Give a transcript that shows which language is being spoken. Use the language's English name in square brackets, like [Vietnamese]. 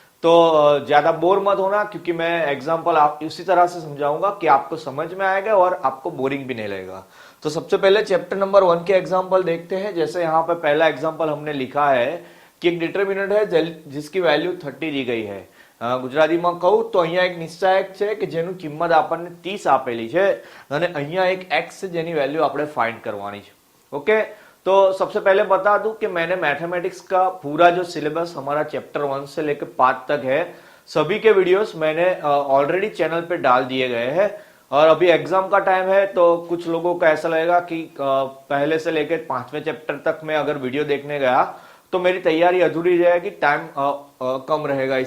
[Hindi] तो ज्यादा बोर मत होना, क्योंकि मैं एग्जांपल आप उसी तरह से समझाऊंगा कि आपको समझ में आएगा और आपको बोरिंग भी नहीं लगेगा। तो सबसे पहले चैप्टर नंबर 1 के एग्जाम्पल देखते हैं। जैसे यहाँ पे पहला एग्जाम्पल हमने लिखा है कि एक डिटरमिनेंट है जिसकी वैल्यू 30 दी गई है। [Gujarati] ગુજરાતીમાં કહું તો અહીંયા એક નિશ્ચાયક છે કે જેનું કિંમત આપણને 30 આપેલી છે અને અહીંયા એક x છે જેની વેલ્યू આપણે फाइंड करवानी છે। [Hindi] ओके, तो सबसे पहले बता दूं कि मैंने मैथमेटिक्स का पूरा जो सिलेबस हमारा चैप्टर 1 से लेकर 5 तक है सभी के वीडियोस मैंने ऑलरेडी चैनल पे डाल दिए गए हैं। और अभी एग्जाम का टाइम है तो कुछ लोगों को ऐसा लगेगा कि पहले से लेकर 5वें चैप्टर तक मैं अगर वीडियो देखने गया तो मेरी तैयारी अधूरी रहेगी, टाइम कम रहेगा।